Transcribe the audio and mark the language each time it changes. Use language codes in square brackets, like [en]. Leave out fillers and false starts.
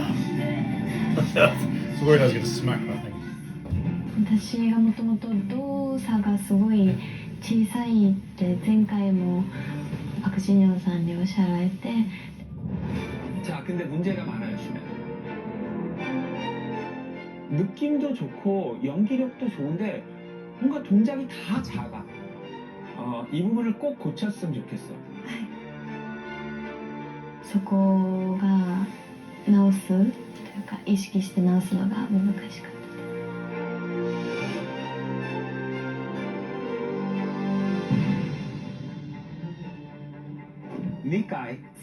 [en] I was worried I was gonna smack that thing. [ja] 私がもともと動作がすごい小さいって前回もパクジニョンさんにおっしゃられて [ko] 자, 근데 문제가 많아요, 슈면. 느낌도 좋고 연기력도 좋은데 뭔가 동작이 다 작아. 이 부분을 꼭 고쳤으면 좋겠어. [ja] そこが直すというか意識して直すのが難しかった。 2回